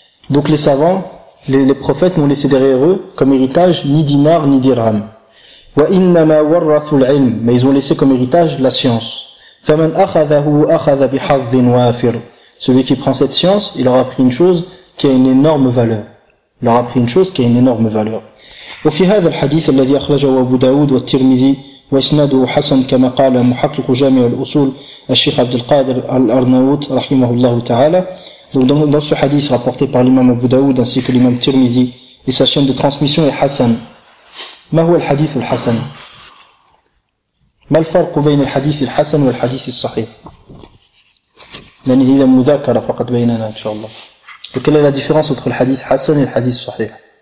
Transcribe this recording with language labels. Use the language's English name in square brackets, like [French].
[French] Donc les savants, les prophètes n'ont laissé derrière eux comme héritage ni dinar ni dirham. [Arabic] وَإِنَّمَا وَرَّثُوا الْعِلْمِ. [French] Mais ils ont laissé comme héritage la science. [Arabic] فَمَنْ أَخَذَهُ أَخَذَ بِحَظٍ وَافِرٍ. [French] Celui qui prend cette science, il aura pris une chose qui a une énorme valeur. Il aura pris une chose qui a une énorme valeur. [Arabic] وَفِي هَذَا الْحَدِيثِ الَّذِي أَخْرَجَهُ أَبُو دَاوُدُ وَالتِّرْمِذِي وَإِسْنَادُهُ حَسَنٌ كَمَا قَالَ مُحَقِّقُ جَامِعِ الْأُصُولِ الشيخ عبد القادر الأرناوط رحمه الله تعالى. [French] Donc dans ce hadith rapporté par l'imam Abu Daoud ainsi que l'imam Tirmidhi et sa chaîne de transmission est Hassan, [Arabic] ما هو الحديث الحسن؟ ما الفرق بين الحديث الحسن والحديث الصحيح؟ لأن هي مذاكرة فقط بيننا إن شاء الله. وكل هذا الفرق بين الحديث الحسن والحديث الصحيح.